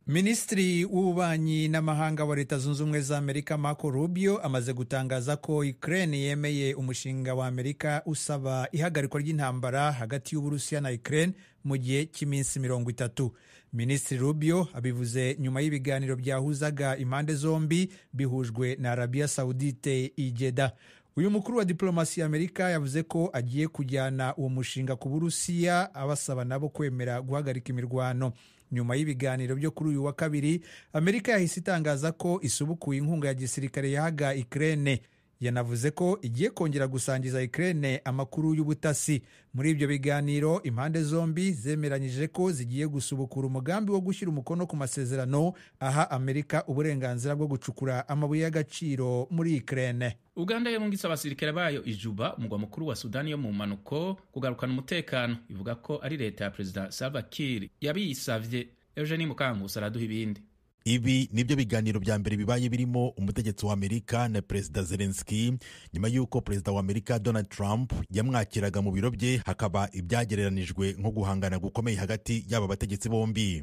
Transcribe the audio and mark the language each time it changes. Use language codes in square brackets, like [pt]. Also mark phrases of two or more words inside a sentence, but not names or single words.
[rw] Minisitiri w'ububanyi n'amahanga wa Leta Zunze Ubumwe za Amerika Marco Rubio amaze gutangaza ko Ukraine yemeye umushinga wa Amerika usaba ihagarikwa ry'intambara hagati y'Uburusiya na Ukraine mu gihe cy'iminsi 30. Minisitiri Rubio abivuze nyuma y'ibiganiro byahuzaga impande zombi bihujwe na Arabia Saudite i Jeddah. Uyu mukuru wa diplomasi ya Amerika yavuze ko agiye kujyana uwo mushinga ku Burusiya, abasaba nabo kwemera guhagarika imirwano. Nyuma y'ibiganiro byo kuri uyu wa kabiri, Amerika yahise itangaza ko isubukuye inkunga ya gisirikare yahaga Ukraine. Yanavuze ko igiye kongera gusangiza Ukraine amakuru y'ubutasi. Muri ibyo biganiro impande zombi zemeranyije ko zigiye gusubukura umugambi wo gushyira umukono ku masezerano aha Amerika uburenganzira bwo gucukura amabuye y'agaciro muri Ukraine. [rn] Uganda yarungitse abasirikare bayo ijuba, umugwa mukuru wa Sudani yo mu manuko, kugarukana umutekano. Ivuga ko ari leta ya Perezida Salva Kiir yabisavye. Eugenie Mukankusi araduha ibindi. [rw] Ibi nibyo biganiro bya mbere bibaye birimo umutegetsi wa Amerika na Perezida Zelensky nyuma y'uko Perezida wa Amerika Donald Trump yamwakiraga mu biro bye, hakaba ibyagereranijwe nko guhangana gukomeye hagati y'aba bategetsi bombi.